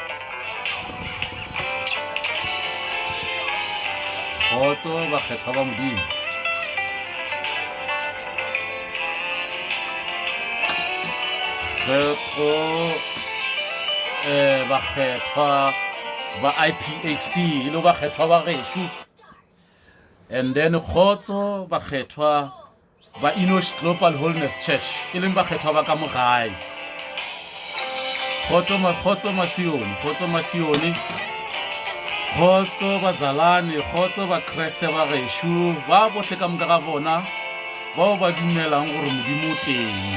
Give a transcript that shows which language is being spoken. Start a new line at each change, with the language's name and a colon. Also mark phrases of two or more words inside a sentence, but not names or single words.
Northern Sotho: Kgotso bakgethwa ba Modimo. Kgotso bakgethwa ba IPAC le bakgethwa ba Geshu.
English: And then
Northern Sotho: kgotso bakgethwa ba Enosh Global Holiness Church e leng bakgethwa ba ka mo gae. Kgotso Masioni, kgotso bazalane, kgotso ba Kreste ba Geshu ba bohle ka moka ga bona bao ba dumelang gore Modimo o teng.